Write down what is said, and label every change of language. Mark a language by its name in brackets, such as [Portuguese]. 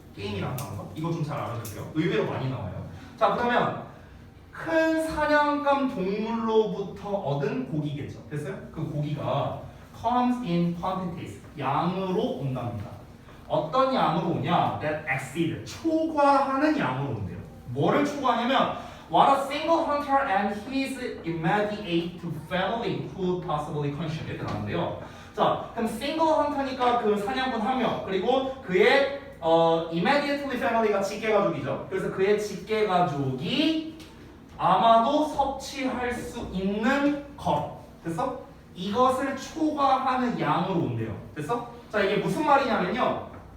[Korean] 게임이라는 단어가 이거 좀 잘 알아두세요. 의외로 많이 나와요. 자 그러면 큰 사냥감 동물로부터 얻은 고기겠죠. 됐어요? 그 고기가 [English] comes in quantities [Korean] 양으로 온답니다. 어떤 양으로 오냐? [English] That exceed [Korean] 초과하는 양으로 온대요. 뭐를 초과하냐면 [English] what a single hunter and his immediate family could possibly consume [Korean] 이렇게 나오는데요. 자 그럼 single hunter니까 그 사냥꾼 한 명 그리고 그의 [English] immediately family [Korean] 가 직계 가족이죠. 그래서 그의 직계 가족이 아마도 섭취할 수 있는 것 됐어? 이것을 초과하는 양으로 온대요. 됐어? 자 이게 무슨 말이냐면요.